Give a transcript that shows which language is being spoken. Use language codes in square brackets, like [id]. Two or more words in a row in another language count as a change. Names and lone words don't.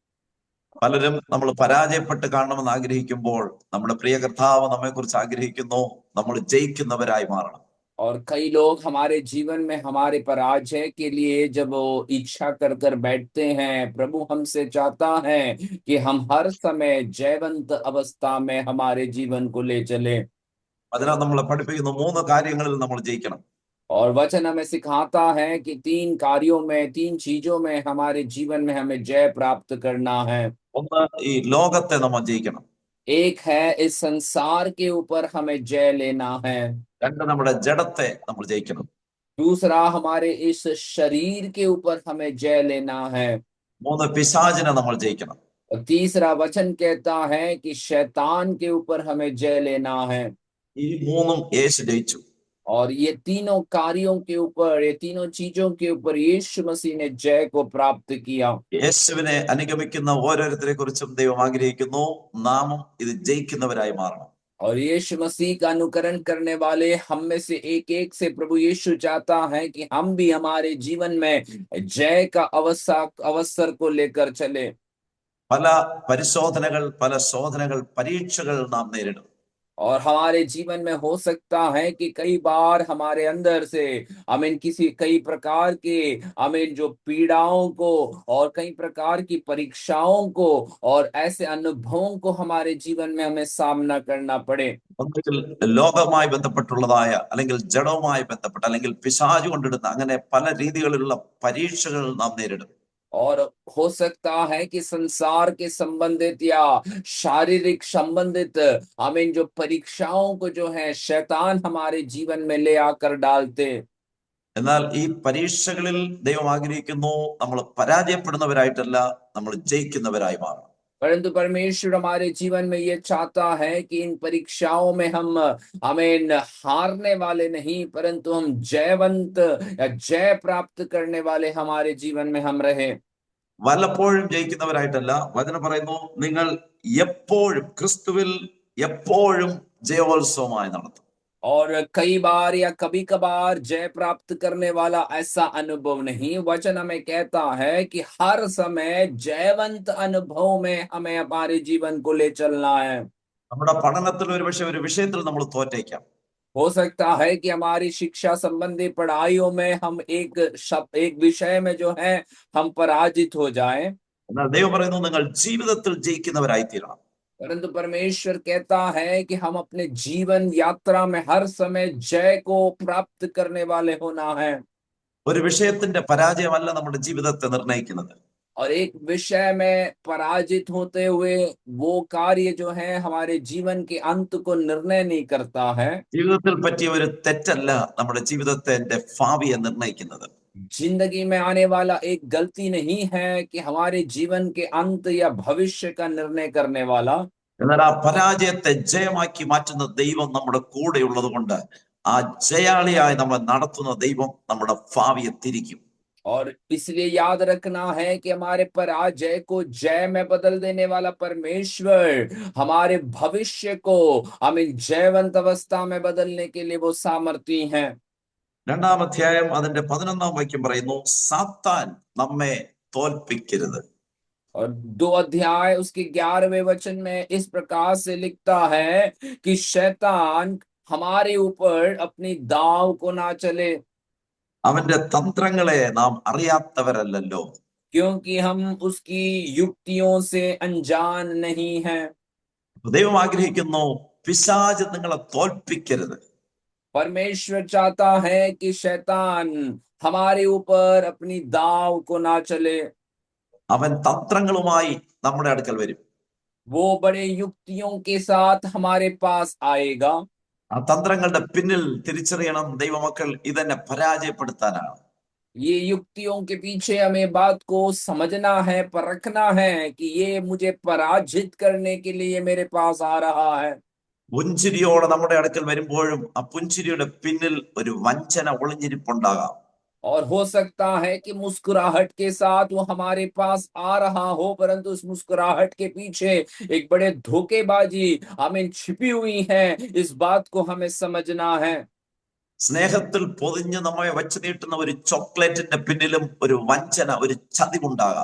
[ml] പലരും നമ്മൾ പരാജയപ്പെട്ട് കാണണമെന്ന് ആഗ്രഹിക്കുമ്പോൾ നമ്മുടെ പ്രിയ കർത്താവ് നമ്മെ കുറിച്ച് ആഗ്രഹിക്കുന്നു നമ്മൾ ജയിക്കുന്നവരായി മാറണം. [hi] और कई लोग हमारे जीवन में हमारे पराजय के लिए जब वो इच्छा कर कर बैठते हैं, प्रभु हमसे चाहता है कि हम हर समय जयवंत अवस्था में हमारे जीवन को ले चले। [ml] അതിനാൽ നമ്മളെ പഠിപ്പിക്കുന്ന 3 കാര്യങ്ങളിൽ നമ്മൾ ജയിക്കണം. [hi] और वचन हमें सिखाता है कि 3 कार्यों में 3 चीजों में हमारे जीवन में हमें जय प्राप्त करना है। [ml] ഒന്ന്, ഈ ലോകത്തെ നമ്മൾ ജയിക്കണം. [hi] एक है इस संसार के ऊपर हमें जय लेना है। [ml] 2, നമ്മുടെ ജഡത്തെ നമ്മൾ ജയിക്കണം. [hi] दूसरा हमारे इस शरीर के ऊपर हमें जय लेना है। [ml] 3, പിശാചിനെ നമ്മൾ ജയിക്കണം. [hi] और तीसरा वचन कहता है कि शैतान के ऊपर हमें जय लेना है। [ml] ഈ 3ഉം യേശു ജയിച്ചു. [hi] और ये तीनों कार्यों के ऊपर, ये तीनों चीजों के ऊपर यीशु मसीह ने जय को प्राप्त किया। [ml] യേശുവിനെ അനുഗമിക്കുന്ന ഓരോരുത്തരെ കുറിച്ചും ദൈവം ആഗ്രഹിക്കുന്നു നാമും ഇത് ജയിക്കുന്നവരായി മാറണം. [hi] और यीशु मसीह का अनुकरण करने वाले हम में से एक एक से प्रभु यीशु चाहता है कि हम भी हमारे जीवन में जय का अवसर को लेकर चले। [ml] പല പരിശോധനകൾ, പല ശോധനകൾ, പരീക്ഷകൾ നാം നേരിടും. [hi] और हमारे जीवन में हो सकता है कि कई बार हमारे अंदर से कई प्रकार के जो पीड़ाओं को और कई प्रकार की परीक्षाओं को और ऐसे अनुभवों को हमारे जीवन में हमें सामना करना पड़े। [ml] ഒന്നുകിൽ ലോകവുമായി ബന്ധപ്പെട്ടുള്ളതായ അല്ലെങ്കിൽ ജഡവുമായി ബന്ധപ്പെട്ട അല്ലെങ്കിൽ പിശാചു കൊണ്ടിടുന്ന അങ്ങനെ പല രീതികളിലുള്ള പരീക്ഷകൾ നാം നേരിടും. [hi] और हो सकता है कि संसार के संबंधित या शारीरिक संबंधित जो परीक्षाओं को जो है शैतान हमारे जीवन में ले आकर डालते। [ml] എന്നാൽ ഈ പരീക്ഷകളിൽ ദൈവം ആഗ്രഹിക്കുന്നു നമ്മൾ പരാജയപ്പെടുന്നവരായിട്ടല്ല നമ്മൾ ജയിക്കുന്നവരായി മാറണം. [hi] परंतु परमेश्वर हमारे जीवन में ये चाहता है कि इन परीक्षाओं में हम हारने वाले नहीं परंतु हम जयवंत या जय प्राप्त करने वाले हमारे जीवन में हम रहे। [ml] വല്ലപ്പോഴും ജയിക്കുന്നവരായിട്ടല്ല. വചനം പറയുന്നു നിങ്ങൾ എപ്പോഴും ക്രിസ്തുവിൽ എപ്പോഴും ജയോത്സവമായി നടത്തും. [hi] और कई बार या कभी कभार जय प्राप्त करने वाला ऐसा अनुभव नहीं, वचन हमें कहता है कि हर समय जयवंत अनुभव में हमें हमारे जीवन को ले चलना है। [ml] നമ്മുടെ പഠനത്തിൽ ഒരുപക്ഷെ ഒരു विषयത്തിൽ നമ്മൾ തോറ്റേക്കാം. [hi] हो सकता है कि हमारी शिक्षा संबंधी पढ़ाइयों में हम एक विषय में जो है हम पराजित हो जाएं, [ml] എന്നാൽ ദൈവം പറയുന്നു നിങ്ങൾ ജീവിതത്തിൽ ജയിക്കുന്നവരായി തീരണം. [hi] परंतु परमेश्वर कहता है कि हम अपने जीवन यात्रा में हर समय जय को प्राप्त करने वाले होना है। [ml] ഒരു വിഷയത്തിന്റെ പരാജയമല്ല നമ്മുടെ ജീവിതത്തെ നിർണ്ണയിക്കുന്നത്. [hi] और एक विषय में पराजित होते हुए वो कार्य जो है हमारे जीवन के अंत को निर्णय नहीं करता है। [ml] ജീവിതത്തിൽ പറ്റിയ ഒരു തെറ്റല്ല നമ്മുടെ ജീവിതത്തിന്റെ ഭാവിയെ നിർണ്ണയിക്കുന്നത്. [hi] जिंदगी में आने वाला एक गलती नहीं है कि हमारे जीवन के अंत या भविष्य का निर्णय करने वाला। [ml] എന്നാൽ ആ പരാജയത്തെ ജയമാക്കി മാറ്റുന്ന ദൈവം നമ്മുടെ കൂടെ ഉള്ളത് കൊണ്ട് ആ ജയാളിയായി നമ്മൾ നടത്തുന്ന ദൈവം നമ്മുടെ ഭാവിയെ തിരിക്കും. [hi] और इसलिए याद रखना है कि हमारे पराजय को जय में बदल देने वाला परमेश्वर हमारे भविष्य को हमें जयवंत अवस्था में बदलने के लिए वो सामर्थी हैं। [ml] 2-ാം അധ്യായം അതിന്റെ 11-ാം വാക്യം പറയുന്നു, സാത്താൻ നമ്മെ തോൽപ്പിക്കരുത്. [hi] और 2 अध्याय उसके 11वें वचन में इस प्रकार से लिखता है कि शैतान हमारे ऊपर अपनी दाव को ना चले, [ml] അവന്റെ തന്ത്രങ്ങളെ നാം അറിയാത്തവരല്ലല്ലോ. [hi] क्योंकि हम उसकी युक्तियों से अनजान नहीं हैं। [ml] ദൈവം ആഗ്രഹിക്കുന്നു പിശാച് നിങ്ങളെ തോൽപ്പിക്കരുത്. [hi] परमेश्वर चाहता है कि शैतान हमारे ऊपर अपनी दाव को ना चले। [ml] അവൻ തന്ത്രങ്ങളുമായി നമ്മുടെ അടുക്കൽ വരും. [hi] वो बड़े युक्तियों के साथ हमारे पास आएगा। [ml] ആ തന്ത്രങ്ങളുടെ പിന്നിൽ തിരിച്ചറിയണം, ദൈവമക്കൾ ഇതെന്നെ പരാജയപ്പെടുത്താനാണ്. [hi] ये युक्तियों के पीछे हमें बात को समझना है, परखना है कि ये मुझे पराजित करने के लिए मेरे पास आ रहा है। [ml] പുഞ്ചിരിയോടെ നമ്മുടെ അടുക്കൽ വരുമ്പോഴും ആ പുഞ്ചിരിയുടെ പിന്നിൽ ഒരു വഞ്ചന ഒളിഞ്ഞിരിപ്പുണ്ടാകാം. [hi] और हो सकता है कि मुस्कुराहट के साथ वो हमारे पास आ रहा हो, परंतु उस मुस्कुराहट के पीछे एक बड़े धोखेबाजी हमें छिपी हुई है। इस बात को हमें समझना है। [ml] സ്നേഹത്തിൽ പൊതിഞ്ഞ് നമ്മെ വച്ചു നീട്ടുന്ന ഒരു ചോക്ലേറ്റിന്റെ പിന്നിലും ഒരു വഞ്ചന, ഒരു ചതിവുണ്ടാകാം.